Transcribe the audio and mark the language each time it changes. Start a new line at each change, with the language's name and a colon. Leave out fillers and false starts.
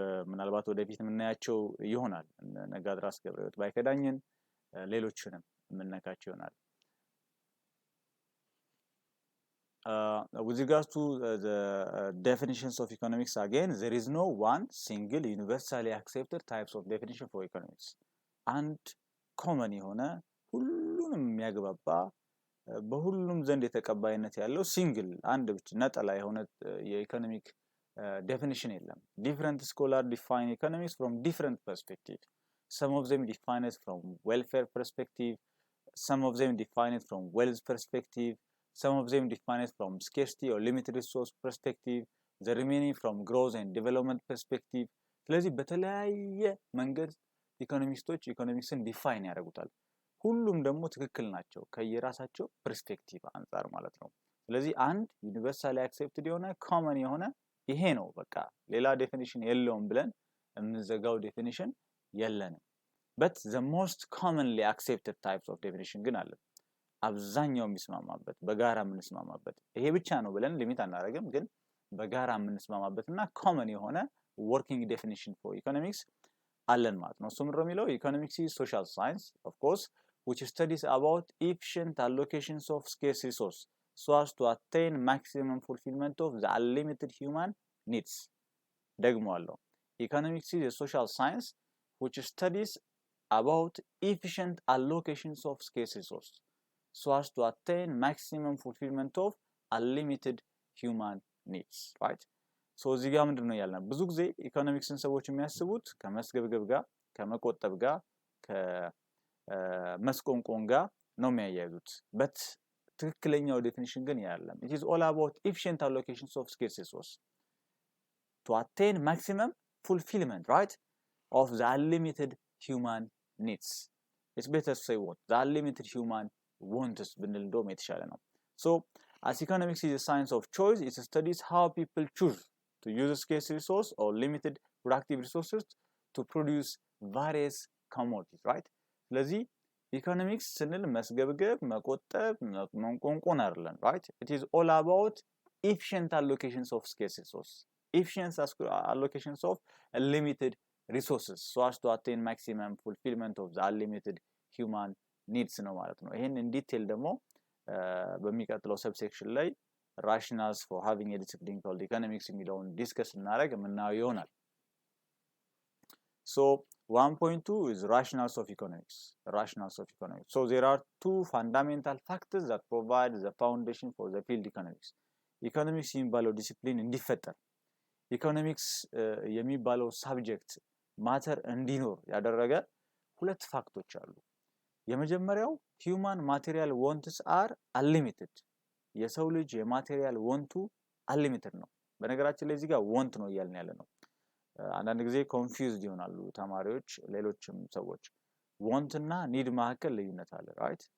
Amharic: ምናልባት ወደፊት የምናያቸው ይሆናል። ነጋድራስ ገብረሕይወት ባይከዳኝን ሌሎችንም የምንነካቸው ይሆናል።
English: with regards to the definitions of economics, again there is no one single universally accepted types of definition for economics. and common
Amharic: የሆነ ሁሉንም የሚያግባባ በሁሉም ዘንድ የተቀባይነት ያለው ሲንግል አንድ ብቻ ነጠላ የሆነ የኢኮኖሚክ definition የለም።
English: different scholars define economics from different perspectives. some of them define it from welfare perspective, some of them define it from wealth perspective, some of them define it from scarcity or limited resource perspective, the remaining from growth and development perspective.
Amharic: ስለዚህ በተለያየ መንገድ ኢኮኖሚስቶች ኢኮኖሚክስን ዲፋይን ያደርጉታል። ሁሉም ደግሞ ትክክል ናቸው ከየራሳቸው ፐርስፔክቲቭ አንፃር ማለት ነው። ስለዚህ አንድ ዩኒቨርሳሊ አክሴፕትድ የሆነ ኮመን የሆነ ይሄ ነው በቃ ሌላ ዴፊኒሽን የለውም ብለን የምንዘጋው ዴፊኒሽን የለንም።
English: but the most commonly accepted types of definition
Amharic: ግን አለ አብዛኛው የሚስማማበት በጋራ የምንስማማበት ይሄ ብቻ ነው ብለን ሊሚት አናደርግም። ግን በጋራ የምንስማማበትና ኮመን የሆነ
English: working definition for economics
Amharic: አለን ማለት ነው። እሱም የሚለው
English: economics is social science of course which studies about efficient allocations of scarce resource so as to attain maximum fulfillment of the unlimited human needs.
Amharic: ደግሞአለሁ
English: economics is a social science which studies about efficient allocations of scarce resource so as to attain maximum fulfillment of unlimited human needs, right? so
Amharic: እዚህ ጋር ምንድነው ያለና ብዙ ጊዜ ኢኮኖሚክስን ሰዎች የሚያስቡት ከመስገብገብ ጋር ከመቆጠብ ጋር ከመስቆንቆን ጋር ነው የሚያያዙት።
English: but
Amharic: ትክክለኛው ዴፊኒሽን ግን ያለም
English: it is all about efficient allocations of scarce resource to attain maximum fulfillment, right, of the unlimited human needs. it's better to say what the unlimited human wants
Amharic: ብንል እንደውም የተሻለ ነው።
English: so as economics is a science of choice, it studies how people choose to use scarce resource or limited productive resources to produce various commodities, right?
Amharic: ስለዚህ ኢኮኖሚክስ ስንል መስገብገብ መቆጠብ መንቆንቆን አይደለም, right?
English: it is all about efficient allocations of scarce resource, efficient allocations of limited resources so as to attain maximum fulfillment of the unlimited human needs
Amharic: ነው ማለት ነው። ይሄን
English: in detail
Amharic: ደግሞ በሚቀጥለው ሰብሴክሽን ላይ
English: rationals for having a discipline called economics
Amharic: የሚለውን ዲስከስ እናደርግ የምናየው ይሆናል።
English: so 1.2 is rationals of economics. So there are two fundamental factors that provide the foundation for the field economics.
Amharic: economics የሚባለው ዲሲፕሊን እንዲፈጠር ኢኮኖሚክስ የሚባለው ሳብጀክት ማተር እንዲኖር ያደረገ ሁለት ፋክቶች አሉ። የመጀመሪያው
English: human material wants are unlimited.
Amharic: የሰው ልጅ የማቴሪያል ወንቱ unlimited ነው። በነገራችን ላይ እዚህ ጋር want ነው እያልን ያለ ነው። አንዳንድ ጊዜ ኮንፊውዝድ ይሆናሉ ተማሪዎች ሌሎችም ሰዎች want እና need መካከል ልዩነት አለ, right?